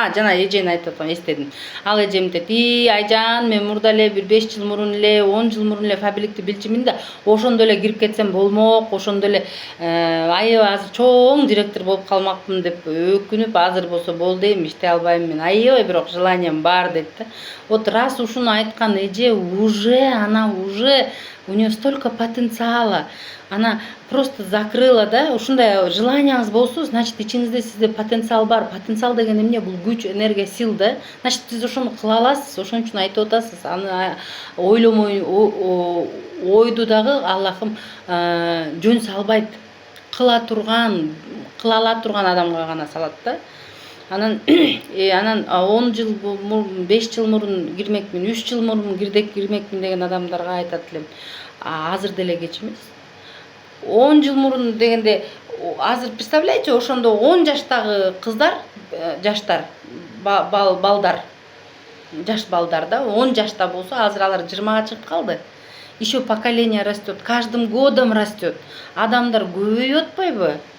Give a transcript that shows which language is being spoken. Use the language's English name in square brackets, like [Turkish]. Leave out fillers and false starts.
[Kyrgyz] Жана эжени айтып атам, эстедим. Ал эжем дейт: Айжан, мен мурда эле бир 5 жыл мурун эле, 10 жыл мурун эле фабрикти билчимин да, ошондо эле кирип кетсем болмок, ошондо эле аябай азыр чоң директор болуп калмакмын деп өкүнүп, азыр болсо болду эми иштей албайм мен. Аябай бирок желанием бар дейт да. Вот раз ушуну айткан эже [Russian] уже у нее столько потенциала. Она просто закрыла, да, [Kyrgyz] ушундай желанияңыз болсо, значит, ичиңизде сизде потенциал бар. Потенциал деген эмне? Бул күч, энергия, сил да. Значит, сиз ошону кыла аласыз, ошон үчүн айтып атасыз. Аны ойломой, ойду дагы Аллахым жөн салбайт. Кыла ала турган адамга гана салат да. Анан 10 жыл 5 жыл мурун кирмекмин, 3 жыл мурун кирмекмин деген адамдарга айтат элем. Азыр деле кеч эмес. 10 жыл мурун дегенде, азыр представляете, ошондо 10 жаштагы кыздар, жаштар, балдар, жаш балдар да, 10 жашта болсо, азыр алар 20га чыгып калды. [Russian] Еще поколение растет, каждым годом растет. [Kyrgyz] Адамдар көбөйүп атпайбы?